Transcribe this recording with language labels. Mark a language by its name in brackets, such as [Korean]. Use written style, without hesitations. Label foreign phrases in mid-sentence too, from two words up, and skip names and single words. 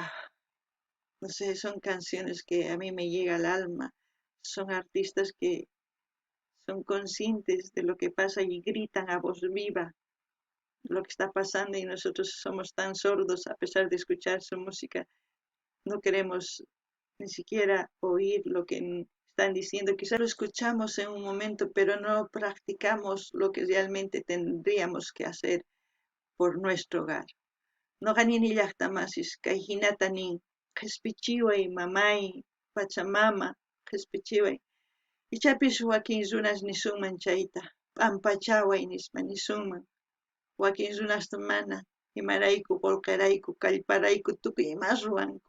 [Spanish] No sé, son canciones que a mí me llega al alma, son artistas que son conscientes de lo que pasa y gritan a voz viva lo que está pasando y nosotros somos tan sordos a pesar de escuchar su música. No queremos ni siquiera oír lo que están diciendo. Quizás lo escuchamos en un momento, pero no practicamos lo que realmente tendríamos que hacer por nuestro hogar. [Quechua] No ganini llaqtamasis, kay hinata nin, qhispichiway mamay, Pachamama, qhispichiway. Ichapis wakin runas nisunman chayta, p'ampachaway nispa nisunman. Wakin runasta mana, imarayku, qolqarayku, kallparayku, tukuy imas ruwanku.